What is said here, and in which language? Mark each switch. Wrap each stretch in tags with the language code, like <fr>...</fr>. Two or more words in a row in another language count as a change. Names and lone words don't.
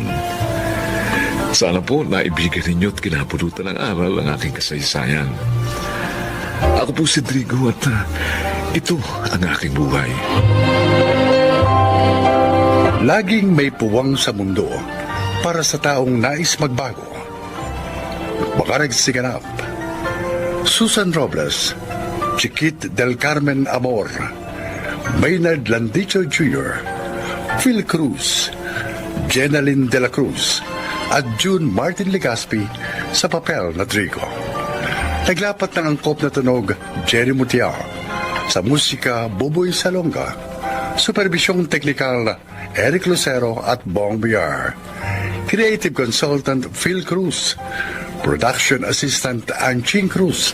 <tl>Sana po naibigan ninyo at kinapulutan ng aral ang aking kasaysayan. Ako po si Drigo at ito ang aking buhay. Laging may puwang sa mundo para sa taong nais magbago. Makarag Siganap, Susan Robles, Chiquit del Carmen Amor, Maynard Landicho Jr., Phil Cruz, Jenaline de la Cruz, at June Martin Legaspi sa papel na Trigo. Naglapat ng angkop na tunog Jerry Mutiao, sa musika Buboy Salonga, supervisyong teknikal Eric Lucero at Bong Biar,</tl> <en>creative consultant</en> <tl>Phil Cruz,</tl> <en>production assistant</en> <tl>Anching Cruz.</tl>